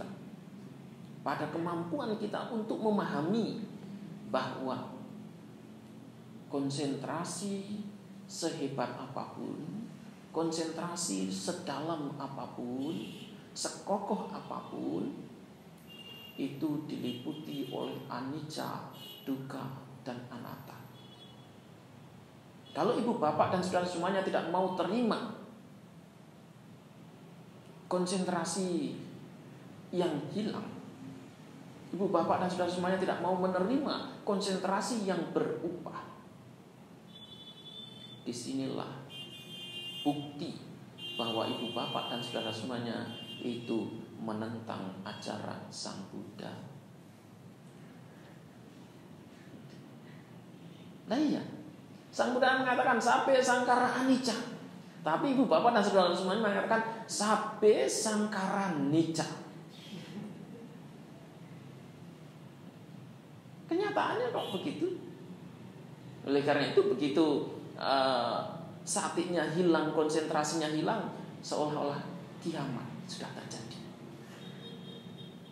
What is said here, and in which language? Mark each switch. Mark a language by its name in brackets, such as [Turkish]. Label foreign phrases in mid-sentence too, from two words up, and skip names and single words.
[Indonesian] Pada kemampuan kita untuk memahami bahwa konsentrasi sehebat apapun, konsentrasi sedalam apapun, sekokoh apapun, itu diliputi oleh [Pali] anicca, dukkha, [Indonesian] dan anatta. Kalau ibu bapak dan saudara semuanya tidak mau terima konsentrasi yang hilang, ibu bapak dan saudara semuanya tidak mau menerima konsentrasi yang berubah, disinilah bukti bahwa ibu bapak dan saudara semuanya itu menentang ajaran Sang Buddha. Nah iya, Sang Buddha mengatakan [Pali] sabbe sangkara anicca, [Indonesian] tapi ibu bapak dan saudara semuanya mengatakan [Pali] sabbe sangkara nicca. [Indonesian] Kenyataannya kok begitu? Oleh karena itu begitu saatnya hilang, konsentrasinya hilang, seolah-olah kiamat sudah terjadi.